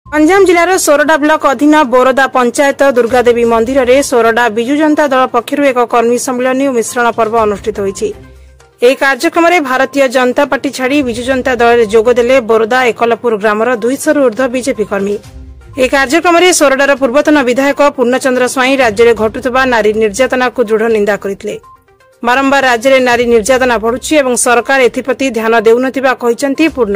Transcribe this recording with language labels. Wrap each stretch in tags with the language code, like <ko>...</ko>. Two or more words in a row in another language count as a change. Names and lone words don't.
<or>ଗଞ୍ଜାମ ଜିଲ୍ଲାର ସୋରଡା ବ୍ଲକ ଅଧୀନ ବୋରଦା ପଞ୍ଚାୟତ ଦୁର୍ଗାଦେବୀ ମନ୍ଦିର ମେଁ ସୋରଡା ବିଜୁ ଜନତା ଦଳ ପକ୍ଷର ଏକ କର୍ମୀ ସମ୍ମେଳନ ଓ ମିଶ୍ରଣ ପର୍ବ ଅନୁଷ୍ଠିତ ହୋଇଛି। ଏହି କାର୍ଯ୍ୟକ୍ରମରେ ଭାରତୀୟ ଜନତା ପାର୍ଟି ଛାଡ଼ି ବିଜୁ ଜନତା ଦଳରେ ଯୋଗଦେଲେ ବୋରଦା ଏକଲପୁର ଗ୍ରାମର 200ରୁ ଊର୍ଦ୍ଧ୍ୱ ବିଜେପି କର୍ମୀ। ଏହି କାର୍ଯ୍ୟକ୍ରମରେ ସୋରଡାର ପୂର୍ବତନ ବିଧାୟକ ପୂର୍ଣ୍ଣଚନ୍ଦ୍ର ସ୍ୱାଇଁ ରାଜ୍ୟରେ ଘଟୁଥିବା ନାରୀ ନିର୍ଯାତନାକୁ ଦୃଢ଼ ନିନ୍ଦା କରିଥିଲେ। ବାରମ୍ବାର ରାଜ୍ୟରେ ନାରୀ ନିର୍ଯାତନା ବଢୁଛି ଏବଂ ସରକାର ଏଥିପ୍ରତି ଧ୍ୟାନ ଦେଉନଥିବା କହିଛନ୍ତି ପୂର୍ଣ୍ଣ।</or>